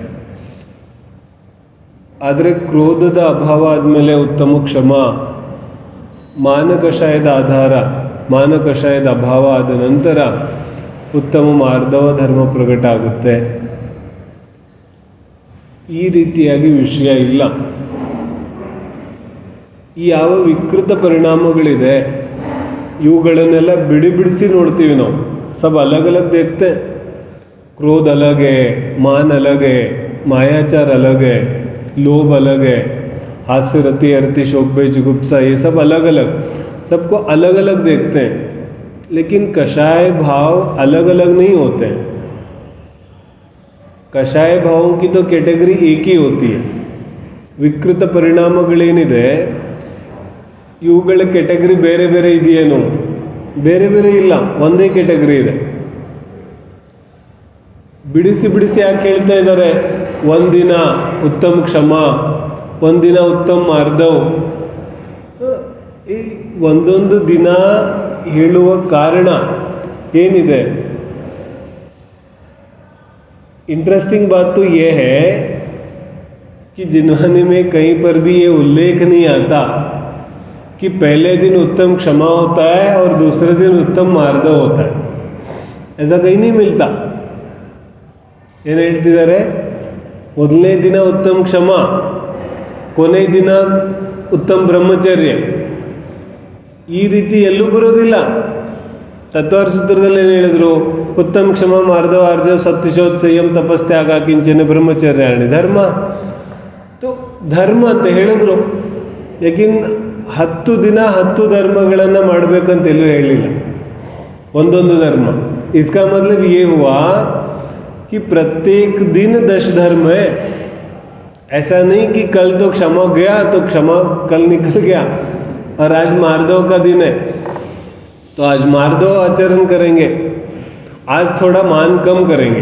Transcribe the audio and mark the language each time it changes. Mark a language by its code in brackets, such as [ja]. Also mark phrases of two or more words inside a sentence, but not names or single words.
[kn] ಆದರೆ ಕ್ರೋಧದ ಅಭಾವ ಆದಮೇಲೆ ಉತ್ತಮ ಕ್ಷಮ, ಮಾನಕಷಾಯದ ಮಾನಕಷಾಯದ ಅಭಾವ ಆದ ನಂತರ ಉತ್ತಮ ಮಾರ್ಧವ ಧರ್ಮ ಪ್ರಕಟ ಆಗುತ್ತೆ. ಈ ರೀತಿಯಾಗಿ ವಿಷಯ ಇಲ್ಲ. ಈ ಯಾವ ವಿಕೃತ ಪರಿಣಾಮಗಳಿದೆ ಇವುಗಳನ್ನೆಲ್ಲ ಬಿಡಿಸಿ ನೋಡ್ತೀವಿ ನಾವು. [hi] सब अलग अलग देखते हैं. क्रोध अलग है, मान अलग है, मायाचार अलग है, लोभ अलग है, हास्य, रति, अरति, शोक, भय, जुगुप्सा, ये सब अलग अलग, सबको अलग अलग देखते हैं. लेकिन कषाय भाव अलग अलग नहीं होते हैं. कषाय भावों की तो कैटेगरी एक ही होती है. [kn] ವಿಕೃತ ಪರಿಣಾಮಗಳೇನಿದೆ ಇವುಗಳ ಕೆಟಗರಿ ಬೇರೆ ಬೇರೆ ಇದೆಯೇನು? ಬೇರೆ ಬೇರೆ ಇಲ್ಲ, ಒಂದೇ ಕೆಟಗರಿ ಇದೆ. ಬಿಡಿಸಿ ಯಾಕೆ ಹೇಳ್ತಾ ಇದ್ದಾರೆ? ಒಂದಿನ ಉತ್ತಮ ಕ್ಷಮ, ಒಂದಿನ ಉತ್ತಮ ಮಾರ್ಧವ್. ಈ ಒಂದೊಂದು ದಿನ ಹೇಳುವ ಕಾರಣ ಏನಿದೆ? [hi] इंटरेस्टिंग बात तो ये है कि जिन्वानी में कहीं पर भी ये उल्लेख नहीं आता कि पहले दिन उत्तम क्षमा होता है और दूसरे दिन उत्तम मार्धव होता है. ऐसा कहीं नहीं मिलता. [kn] ಏನು ಹೇಳ್ತಿದ್ದಾರೆ? ಮೊದಲನೇ ದಿನ ಉತ್ತಮ ಕ್ಷಮ, ಕೊನೆ ದಿನ ಉತ್ತಮ ಬ್ರಹ್ಮಚರ್ಯ. ಈ ರೀತಿ ಎಲ್ಲೂ ಬರೋದಿಲ್ಲ. ತತ್ವಾರ್ಥ ಸೂತ್ರದಲ್ಲಿ ಏನು ಹೇಳಿದ್ರು? [sa] ಉತ್ತಮ ಕ್ಷಮ, ಮಾರ್ಧವ, ಆರ್ಜವ, ಸತ್ಯಶೋಧ, ಸಂಯಮ, ತಪಸ್ತ್ಯಾಗ, ಕಿಂಚನ, ಬ್ರಹ್ಮಚರ್ಯಾಣಿ ಧರ್ಮ. [kn] ಧರ್ಮ ಅಂತ ಹೇಳಿದ್ರು. ಯಾಕಿನ್ 10 ದಿನ 10 ಧರ್ಮಗಳನ್ನು ಮಾಡಬೇಕಂತ ಎಲ್ಲೂ ಹೇಳಿಲ್ಲ. ಒಂದೊಂದು ಧರ್ಮ. [hi] इसका मतलब ये हुआ कि प्रत्येक दिन 10 धर्म है. ऐसा नहीं कि कल तो क्षमा गया तो क्षमा कल निकल गया और आज मार्धव का दिन है तो आज मार्धव आचरण करेंगे, आज थोड़ा मान कम करेंगे.